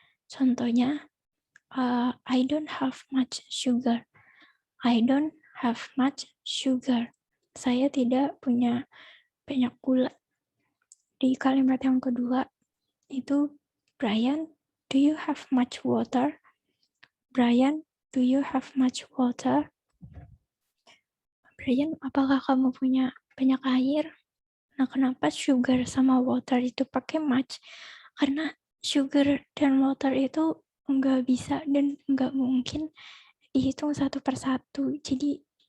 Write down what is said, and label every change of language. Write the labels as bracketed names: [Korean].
[Indonesian] Contohnya, [English] I don't have much sugar. I don't have much sugar. [Indonesian] Saya tidak punya banyak gula. Di kalimat yang kedua itu, Brian, [English] do you have much water? Brian, do you have much water? [Indonesian] Brian, apakah kamu punya banyak air? Nah, kenapa sugar sama water itu pakai much? Karena sugar dan water itu nggak bisa dan nggak mungkin dihitung satu persatu. Jadi